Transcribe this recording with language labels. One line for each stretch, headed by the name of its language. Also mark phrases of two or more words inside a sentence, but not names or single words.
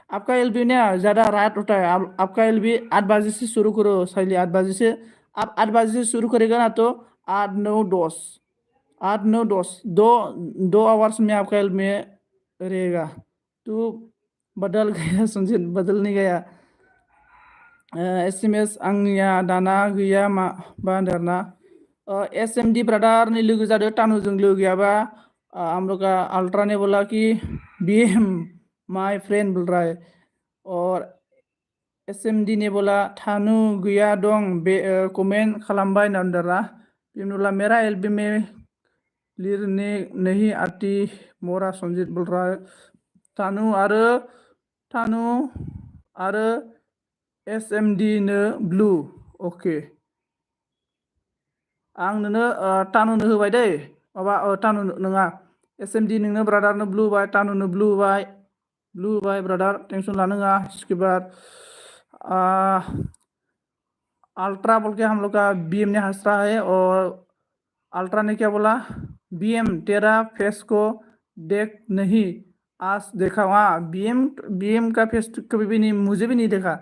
Hindi: आपका LB ना ज़्यादा रात होता है, आपका LB 8 बजे से शुरू करो साली, 8 बजे से। आप 8 बजे से शुरू करेगा ना, तो 8 9 10 दो आवर्स में आपका LB में रहेगा। तो बदल गया संजीत, बदल नहीं गया।
Bodo: SMS आंनिया दाना गैया मा बानदारना।
Hindi: SMD
Bodo: ब्रदर ने लोगो जादों, टानुजों लोगो गैयाबा
Hindi: हम लोग का अल्ट्रा ने बोला कि BM
English: my friend
Hindi: बोल रहा है। और SMD ने बोला
Bodo: थानु गैया दं बे कमेंट खालामबाय नंदरा।
Hindi: BM बोला मेरा LB में लिरने नहीं आती मोरा संजीत बोल रहा है।
Bodo: थानु आरो SMD नो ब्लू, ओके आं नोंनो टानुनो होबाय दै, माबा टानु नङा, SMD नोंनो ब्रादारनो ब्लू बाय, टानुनो ब्लू बाय ब्रादार, टेंशन लानाङा।
Hindi: इसके बाद अल्ट्रा बोल के हम लोग का BM ने हंस रहा है। और अल्ट्रा ने क्या बोला, BM तेरा फेस को देख नहीं आज देखा। हाँ BM का फेस कभी भी नहीं, मुझे भी नहीं देखा।